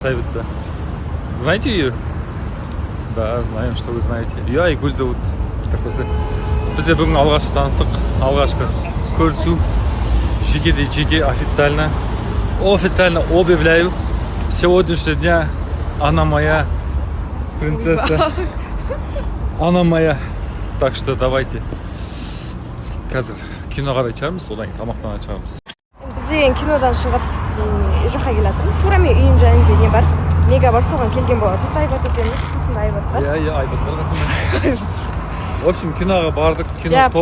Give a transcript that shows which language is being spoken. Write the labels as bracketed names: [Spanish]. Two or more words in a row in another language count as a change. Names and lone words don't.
[Russian] Красавица. Знаете ее? Да, знаем, что вы знаете. Ее Айгуль зовут. [Kazakh] Бізде бүгін алғаш таныстық, алғашқы көрісу. [Russian] Жеке официально объявляю с сегодняшнего дня она моя принцесса. Она моя. Так что давайте. [Kazakh] Қазір кино қарай шығармыз, одан кейін тамақтана шығармыз. Біз деген кинодан шығып жаққа келатырмын. Тура мен үйім жанында не бар? Мега бар, соған келген болатын. Айбат екенбіз, қасында Айбат бар. Иә, Айбат бар қасында. [Russian] В общем, [Kazakh] киноға бардық, кино топ.